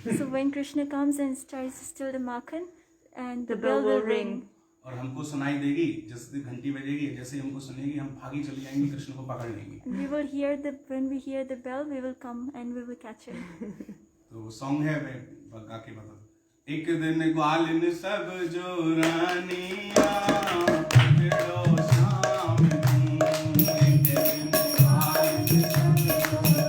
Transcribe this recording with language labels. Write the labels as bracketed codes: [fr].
[en] So when Krishna comes and tries to steal the makhan, and the bell will ring. [hi] और हमको सुनाई देगी जैसे घंटी बजेगी, जैसे हमको सुनेगी हम भागी चली जाएंगी, कृष्ण को पकड़ लेंगे. [en] We will hear when we hear the bell, we will come and we will catch it. [hi] तो सॉन्ग है, मैं गा के बता दूं. एक दिन ग्वालिन सब जो रानियां पकड़ो शाम को, एक दिन ग्वालिन सब